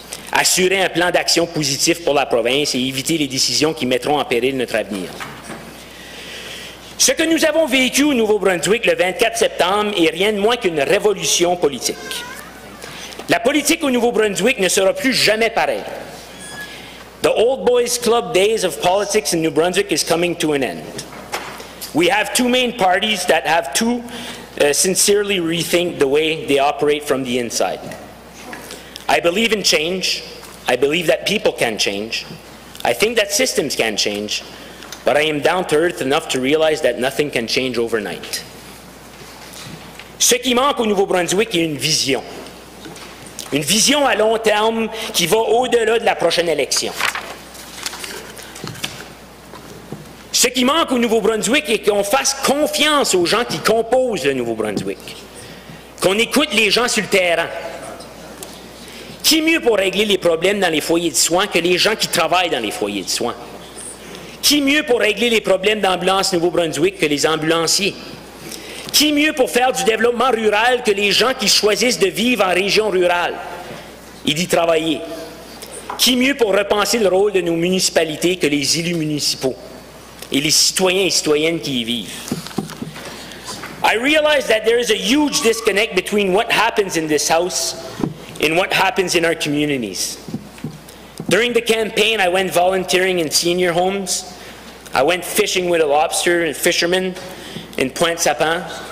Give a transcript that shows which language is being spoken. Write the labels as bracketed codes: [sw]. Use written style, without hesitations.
[fr] Assurer un plan d'action positif pour la province et éviter les décisions qui mettront en péril notre avenir. Ce que nous avons vécu au Nouveau-Brunswick le 24 septembre est rien de moins qu'une révolution politique. La politique au Nouveau-Brunswick ne sera plus jamais pareille. [en] The Old Boys Club days of politics in New Brunswick is coming to an end. We have two main parties that have to sincerely rethink the way they operate from the inside. I believe in change. I believe that people can change. I think that systems can change. But I am down to earth enough to realize that nothing can change overnight. [fr] Ce qui manque au Nouveau-Brunswick est une vision. Une vision à long terme qui va au-delà de la prochaine élection. Ce qui manque au Nouveau-Brunswick est qu'on fasse confiance aux gens qui composent le Nouveau-Brunswick. Qu'on écoute les gens sur le terrain. Qui mieux pour régler les problèmes dans les foyers de soins que les gens qui travaillent dans les foyers de soins? Qui mieux pour régler les problèmes d'ambulance Nouveau-Brunswick que les ambulanciers? Qui mieux pour faire du développement rural que les gens qui choisissent de vivre en région rurale et d'y travailler? Qui mieux pour repenser le rôle de nos municipalités que les élus municipaux et les citoyens et citoyennes qui y vivent? [en] I realize that there is a huge disconnect between what happens in this house and what happens in our communities. During the campaign, I went volunteering in senior homes. I went fishing with a lobster and fishermen in Pointe-Sapin.